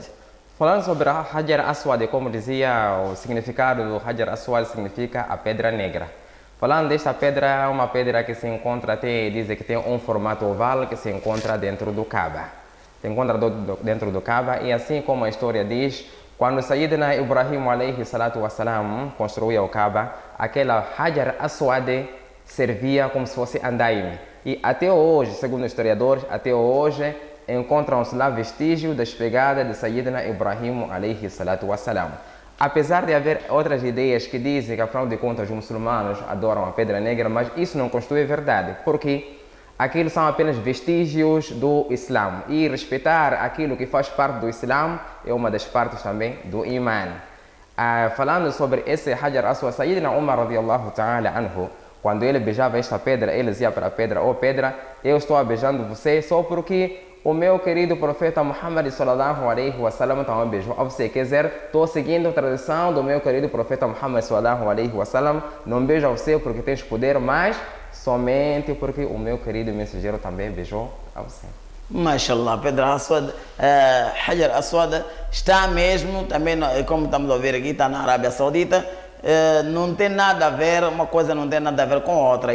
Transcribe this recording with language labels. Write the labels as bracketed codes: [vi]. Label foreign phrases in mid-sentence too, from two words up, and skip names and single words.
[pt] Falando sobre Hajar Aswad, como dizia, o significado do Hajar Aswad significa a pedra negra. Falando desta pedra, é uma pedra que se encontra, dizem que tem um formato oval que se encontra dentro do Kaaba. Se encontra dentro do Kaaba, e assim como a história diz, quando Sayyidina Ibrahim [ar] عليه الصلاة والسلام [pt] construiu o Kaaba, aquela Hajar Aswad servia como se fosse andaime. E até hoje, segundo os historiadores, até hoje encontram-se lá vestígios das pegadas de Sayyidina Ibrahim [ar] عليه الصلاة والسلام. [pt] Apesar de haver outras ideias que dizem que, afinal de contas, os muçulmanos adoram a pedra negra, mas isso não constitui verdade, porque aquilo são apenas vestígios do Islã. E respeitar aquilo que faz parte do Islã é uma das partes também do Iman. Falando sobre esse Hajar Aswad, Sayyidina Umar [ar] رضي الله تعالى عنه, [pt] quando ele beijava esta pedra, ele dizia para a pedra: "Ó pedra, eu estou beijando você só porque o meu querido profeta Muhammad [ar] صلى الله عليه وسلم [pt] também beijou a você." Quer dizer, estou seguindo a tradição do meu querido profeta Muhammad [ar] صلى الله عليه وسلم, [pt] não beijo a você porque tens poder, mas somente porque o meu querido mensageiro também beijou a você. Mashallah, Pedra Aswad, Hajar Aswad está mesmo, também como estamos a ver aqui, está na Arábia Saudita. Não tem nada a ver, uma coisa não tem nada a ver com outra.